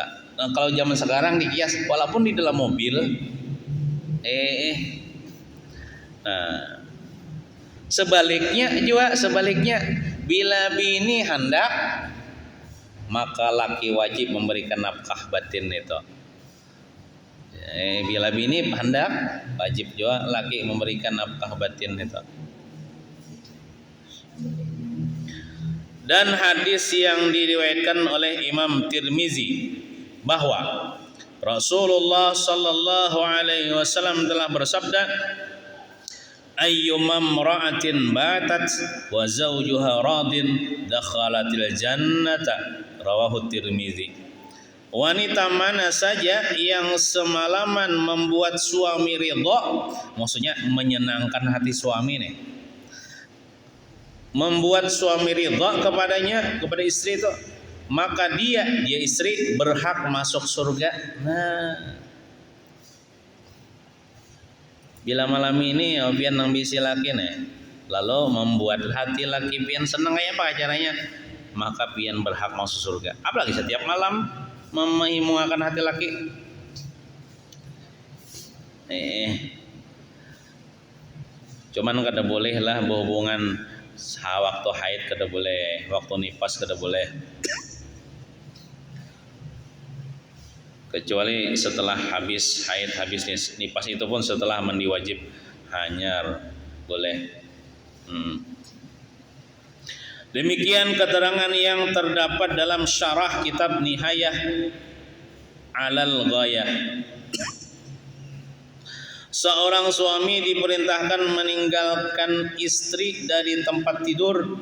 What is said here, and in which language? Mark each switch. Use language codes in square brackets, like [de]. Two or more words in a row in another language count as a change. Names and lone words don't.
[bjn] Nah, kalau zaman sekarang dikias walaupun di dalam mobil nah, sebaliknya bila bini hendak, maka laki wajib memberikan nafkah batin itu. Bila bini hendak, wajib juga laki memberikan nafkah batin itu. [id] Dan hadis yang diriwayatkan oleh Imam Tirmizi bahwa Rasulullah [ar] صلى الله عليه وسلم [id] telah bersabda, [ar] أيما امرأة باتت وزوجها راض دخلت الجنة رواه Tirmizi. [id] Wanita mana saja yang semalaman membuat suami ridha, maksudnya menyenangkan hati suami nih, membuat suami ridha kepadanya, kepada istri itu, maka dia istri berhak masuk surga. [bjn] Nah, bila malam ini pian nang bisi laki nih, lalu membuat hati laki pian senang kayak apa caranya, maka pian berhak masuk surga. Apalagi setiap malam memahimuakan hati laki. Cuman kada boleh lah berhubungan waktu haid, kada boleh, waktu nifas kada boleh, kecuali setelah habis haid, habis nifas itu pun setelah mandi wajib. hanyar boleh. [id] Demikian keterangan yang terdapat dalam syarah kitab Nihayah Alal Ghayah. Seorang suami diperintahkan meninggalkan istri dari tempat tidur.